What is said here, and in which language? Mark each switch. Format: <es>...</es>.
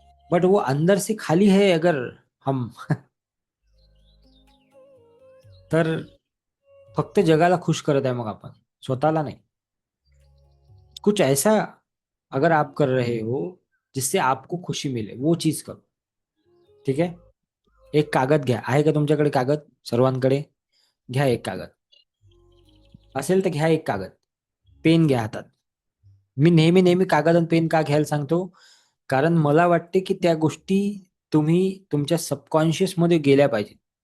<hi>But वो अंदर से खाली है अगर हम.</hi> <mr>तर फक्त जगाला खुश करत आहे मग आपण, स्वतःला नाही.</mr> <hi>कुछ ऐसा अगर आप कर रहे हो जिससे आपको खुशी मिले वो चीज करो.</hi> <mr>ठीक आहे. एक कागद घ्या. आहे का तुमच्याकडे कागद सर्वांकडे? घ्या एक कागद. असेल तर घ्या एक कागद. पेन घ्या हातात. मी नेहमी नेहमी कागद आणि पेन का घ्यायला सांगतो, कारण मला वाटते की त्या गोष्टी तुम्ही तुमच्या सबकॉन्शियस मध्ये गेल्या पाहिजे.</mr>